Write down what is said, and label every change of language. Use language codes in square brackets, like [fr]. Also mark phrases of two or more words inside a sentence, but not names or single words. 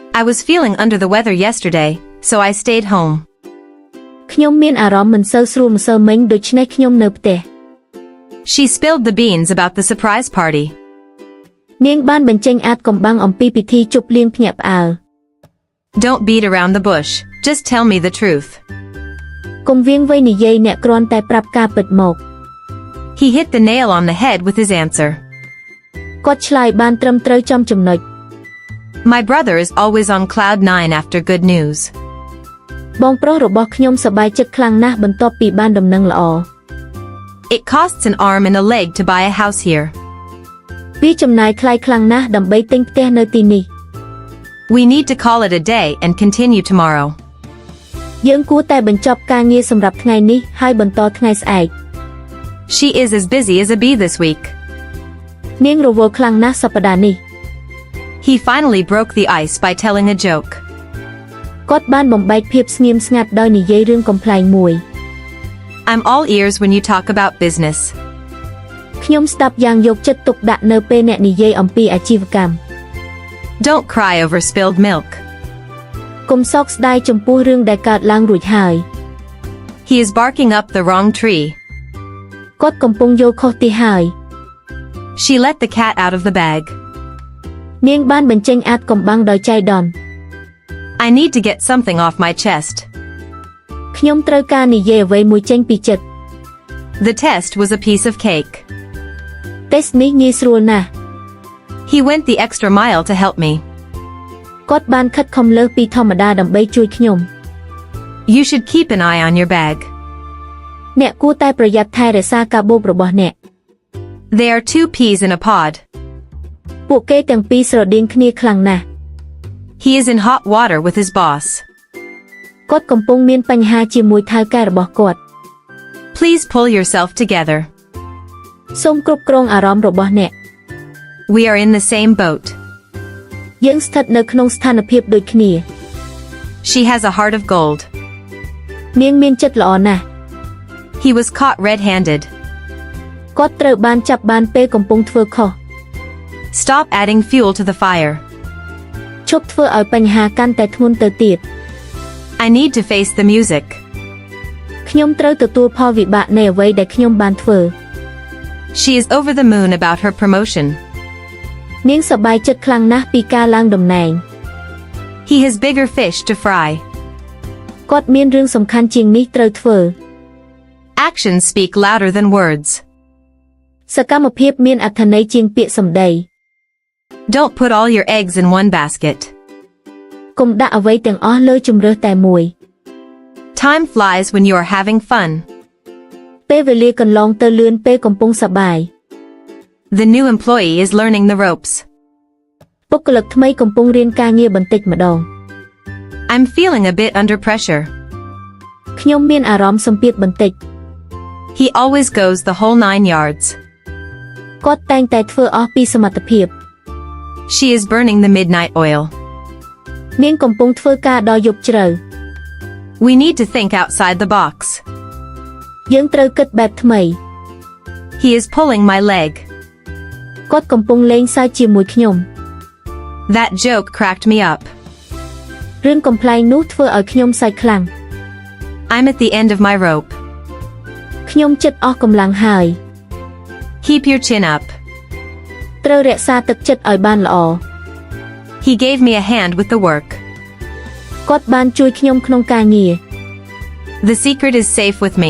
[en] I was feeling under the weather yesterday, so I stayed home. [km] ខ្ញុំមានអារម្មណ៍មិនសូវស្រួលម្សិលមិញដូច្នេះខ្ញុំនៅផ្ទះ [en] She spilled the beans about the surprise party. [km] នាងបានបញ្ចេញអាថ៌កំបាំងអំពីពិធីជប់លៀងភ្ញាក់ផ្អើល [en] Don't beat around the bush, just tell me the truth. [km] កុំវាងវៃនិយាយអ្នកគ្រាន់តែប្រាប់ការពិតមក [en] He hit the nail on the head with his answer. [km] គាត់ឆ្លើយបានត្រឹមត្រូវចំចំណុច [en] My brother is always on cloud 9 after good news. [km] បងប្រុសរបស់ខ្ញុំសប្បាយចិត្តខ្លាំងណាស់បន្ទាប់ពីបានដំណឹងល្អ [en] It costs an arm and a leg to buy a house here. [km] វាចំណាយថ្លៃខ្លាំងណាស់ដើម្បីទិញផ្ទះនៅទីនេះ [en] We need to call it a day and continue tomorrow. [km] យើងគួរតែបញ្ចប់ការងារសម្រាប់ថ្ងៃនេះហើយបន្តថ្ងៃស្អែក [en] She is as busy as a bee this week. [km] នាងរវល់ខ្លាំងណាស់សប្តាហ៍នេះ [en] He finally broke the ice by telling a joke. [km] គាត់បានបំបែកភាពស្ងៀមស្ងាត់ដោយនិយាយរឿងកំប្លែងមួយ [en] I'm all ears when you talk about business. [km] ខ្ញុំស្ដាប់យ៉ាងយកចិត្តទុកដាក់នៅពេលអ្នកនិយាយអំពីអាជីវកម្ម [en] Don't cry over spilled milk. [km] កុំសោកស្ដាយចំពោះរឿងដែលកើតឡើងរួចហើយ [en] He is barking up the wrong tree. [km] គាត់កំពុងយកខុសទីហើយ [en] She let the cat out of the bag. [km] នាងបានបញ្ចេញអាថ៌កំបាំងដោយចៃដន្យ [en] I need to get something off my chest. [km] ខ្ញុំត្រូវការនិយាយអ្វីមួយចេញពីចិត្ត [en] The test was a piece of cake. [km] តេស្តនេះងាយស្រួលណាស់ [en] He went the extra mile to help me. [km] គាត់បានខិតខំលើសពីធម្មតាដើម្បីជួយខ្ញុំ [en] You should keep an eye on your bag. [km] អ្នកគួរតែប្រយ័ត្នថែរក្សាកាបូបរបស់អ្នក [en] There are 2 peas in a pod. [km] ពួកគេទាំងពីរស្រដៀងគ្នាខ្លាំងណាស់ [en] He is in hot water with his boss. [km] គាត់កំពុងមានបញ្ហាជាមួយថៅកែរបស់គាត់ [en] Please pull yourself together. [km] សូមគ្រប់គ្រងអារម្មណ៍របស់អ្នក [en] We are in the same boat. [km] យើងស្ថិតនៅក្នុងស្ថានភាពដូចគ្នា [en] She has a heart of gold. [km] នាងមានចិត្តល្អណាស់ [en] He was caught red-handed. [km] គាត់ត្រូវបានចាប់បានពេលកំពុងធ្វើខុស [en] Stop adding fuel to the fire. [km] ឈប់ធ្វើឲ្យបញ្ហាកាន់តែធ្ងន់ទៅទៀត [en] I need to face the music. [km] ខ្ញុំត្រូវទទួលផលវិបាកនៃអ្វីដែលខ្ញុំបានធ្វើ [en] She is over the moon about her promotion. [km] នាងសប្បាយចិត្តខ្លាំងណាស់ពីការឡើងតំណែង [en] He has bigger fish to fry. [km] គាត់មានរឿងសំខាន់ជាងនេះត្រូវធ្វើ [en] Actions speak louder than words. [km] សកម្មភាពមានអត្ថន័យជាងពាក្យសម្ដី [en] Don't put all your eggs in one basket. [km] កុំដាក់អ្វីទាំងអស់លើជម្រើសតែមួយ [en] Time flies when you are having fun. [km] ពេលវេលាកន្លងទៅលឿនពេលកំពុងសប្បាយ [en] The new employee is learning the ropes. [km] បុគ្គលិកថ្មីកំពុងរៀនការងារបន្តិចម្ដង [en] I'm feeling a bit under pressure. [km] ខ្ញុំមានអារម្មណ៍សម្ពាធបន្តិច [en] He always goes the whole 9 yards. [km] គាត់តែងតែធ្វើអស់ពីសមត្ថភាព [en] She is burning the midnight oil. [km] នាងកំពុងធ្វើការដល់យប់ជ្រៅ [en] We need to think outside the box. [km] យើងត្រូវគិតបែបថ្មី [en] He is pulling my leg. [km] គាត់កំពុងលេងសើចជាមួយខ្ញុំ [en] That joke cracked me up. [km] រឿងកំ pl ែងនោះធ្វើឲ្យខ្ញុំសើចខ្លាំង [en] I'm at the end of my rope. [km] ខ្ញុំជិតអស់កម្លាំងហើយ [en] Keep your chin up. [km] ត្រូវរក្សាទឹកចិត្តឲ្យបានល្អ [en] He gave me a hand with the work. [km] គាត់បានជួយខ្ញុំក្នុងការងារ [en] The secret is safe with me.